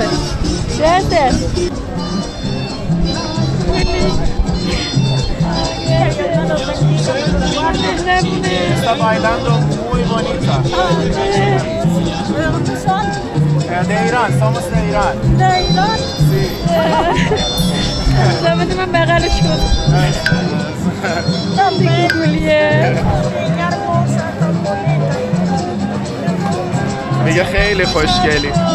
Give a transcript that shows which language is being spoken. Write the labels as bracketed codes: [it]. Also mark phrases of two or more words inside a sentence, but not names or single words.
[fa] درسته؟ [es] Está bailando muy bonita. De Irán, somos de Irán. ¿De Irán? Sí. [fa] زبده من بغلش کن. دیگه گولیه. میگه خیلی خوشگلی.